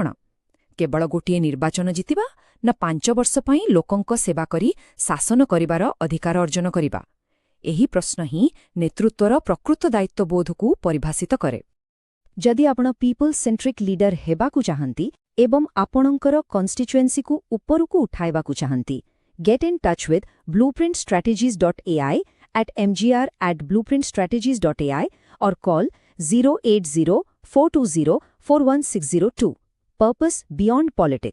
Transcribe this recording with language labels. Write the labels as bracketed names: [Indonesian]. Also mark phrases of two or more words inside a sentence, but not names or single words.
[Odia] କେବଳ ଗୋଟିଏ ନିର୍ବାଚନ ଜିତିବା ନା 5 ବର୍ଷ ପାଇଁ ଲୋକଙ୍କ ସେବା କରି ଶାସନ କରିବାର ଅଧିକାର ଅର୍ଜନ କରିବା? ଏହି ପ୍ରଶ୍ନ ହିଁ ନେତୃତ୍ୱର ପ୍ରକୃତ ଦାୟିତ୍ୱବୋଧକୁ ପରିଭାଷିତ କରେ। ଯଦି ଆପଣ [English] people centric leader [Odia] ହେବାକୁ ଚାହାନ୍ତି ଏବଂ ଆପଣଙ୍କର କନଷ୍ଟିଚୁଏନ୍ସିକୁ ଉପରକୁ ଉଠାଇବାକୁ ଚାହାନ୍ତି, [English] get in touch with blueprintstrategies.ai at mgr@blueprintstrategies.ai or call 080-420-41602. Purpose Beyond Politics.